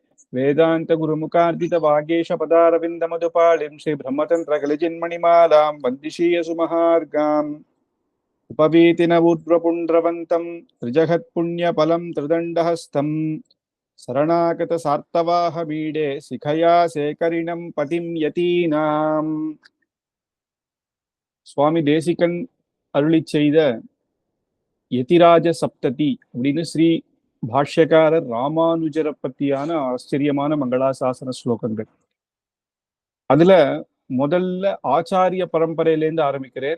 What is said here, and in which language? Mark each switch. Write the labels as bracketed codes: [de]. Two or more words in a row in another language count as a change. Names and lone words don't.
[sa] वेदान्तगुरुमुखार्जितवागीशपदारविन्दमधुपालिं श्रीब्रह्मतन्त्रकलिचिन्मणिमालां वन्दिशीयसुमहार्गाम् उपवीतिनवुद्रपुण्ड्रवन्तं त्रिजगत्पुण्यफलं त्रिदण्डहस्तं शरणागतसार्तवाहमीडे शिखया शेखरिणं पतिं यतीनां. [ta] சுவாமி தேசிகன் அருளி செய்த யதிராஜ சப்ததி அப்படின்னு ஸ்ரீ பாஷ்யக்காரர் ராமானுஜரை பத்தியான ஆச்சரியமான மங்களாசாசன ஸ்லோகங்கள். அதுல முதல்ல ஆச்சாரிய பரம்பரையிலேருந்து ஆரம்பிக்கிறேன்.